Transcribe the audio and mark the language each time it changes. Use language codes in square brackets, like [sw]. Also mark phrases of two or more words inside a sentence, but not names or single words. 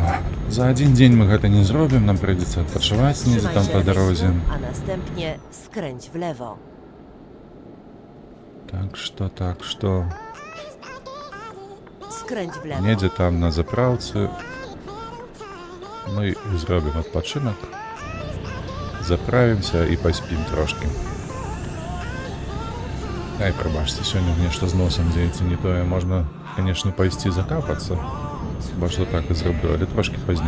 [be] За адзін дзень мы гэта не зробім, нам прыйдзецца адпачываць недзе там па дарозе. [pl] A następnie skręć w lewo. [be] Так што... [pl] Skręć w lewo. [be] Недзе там на заправцы. Мы зробім адпачынак. Заправімся і паспім трошкі. Ай, прабачце, сёння нешта з носам дзеецца не тое. Можна, канешне, пайсці закапацца. Хіба што так і зраблю, але трошкі пазней.